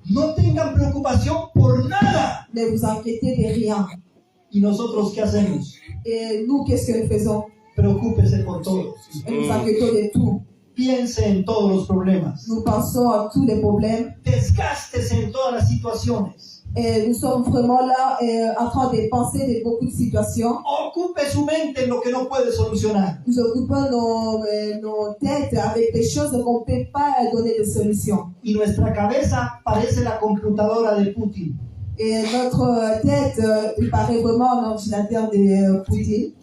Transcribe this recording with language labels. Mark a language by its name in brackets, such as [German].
[Spanish] No tengan preocupación por nada. [French] Ne vous inquiétez de rien. [Spanish] ¿Y nosotros qué hacemos? [French] Et nous, qu'est-ce que nous faisons? [Spanish] Preocúpese por todo. [French] Nous nous inquiétons de tout. [Spanish] Piense en todos los problemas. [French] Nous pensons à tous les problèmes. [Spanish] Desgástese en todas las situaciones. [French] Et nous sommes vraiment là en train de penser de beaucoup de situations. [Spanish] Ocupe su mente en lo que no puede solucionar. [French] Nous occupons nos têtes avec des choses qu'on ne peut pas donner de solution. [Spanish] Y nuestra cabeza parece la computadora de Putin. [French] Et notre tête, il paraît vraiment un ordinateur de Poutine.